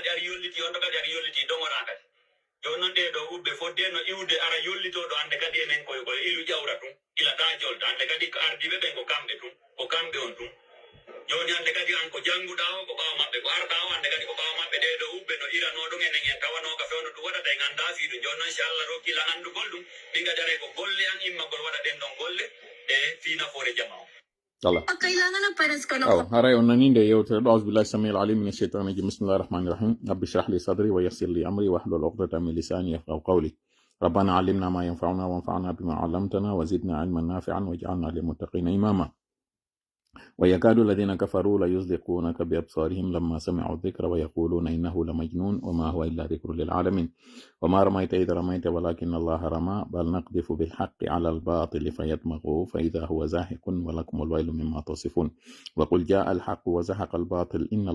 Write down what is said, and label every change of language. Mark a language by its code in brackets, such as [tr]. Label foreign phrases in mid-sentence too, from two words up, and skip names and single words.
[ff] kadi ari yolliti on to kadi ari yolliti dongoɗa kadi joni noon ɗe ɗo ubbe fodde no iwde ara yollitoɗo ande kadi enen koye ilu ƴawra tum ilata jolta ande kadi ko ardiɓe ɓen ko kamɓe on tum joni ande kadi an ko jannguɗa o ko ɓawa maɓɓe ko arɗa o ande kadi ko ɓawa maɓɓe ɗe ɗo ubbe no irano ɗum enen en tawano ka fewno ɗum waɗata en anda fi ɗum joni noon si Allah rokkila andugol ɗum min gadare ko golle an immagol waɗa ɗen ɗon golle e fi nafoore jama o haray on nani nde yewtere ɗo [ar] أعوذ بالله السميع العليم من الشيطان الرجيم بسم الله الرحمن الرحيم رب اشرح لي صدري ويسر لي أمري واحلل عقدة من لساني يفقهوا قولي ربنا علمنا ما ينفعنا وانفعنا بما علمتنا وزدنا علما نافعا واجعلنا للمتقين إماما ويكاد الذين كفروا ليزلقونك بأبصارهم لما سمعوا الذكر ويقولون إنه لمجنون وما هو إلا ذكر للعالمين وما رميت إذ رميت ولكن الله رمى بل نقذف بالحق على الباطل فيدمغه فإذا هو زاهق ولكم الويل مما تصفون وقل جاء الحق وزهق الباطل إن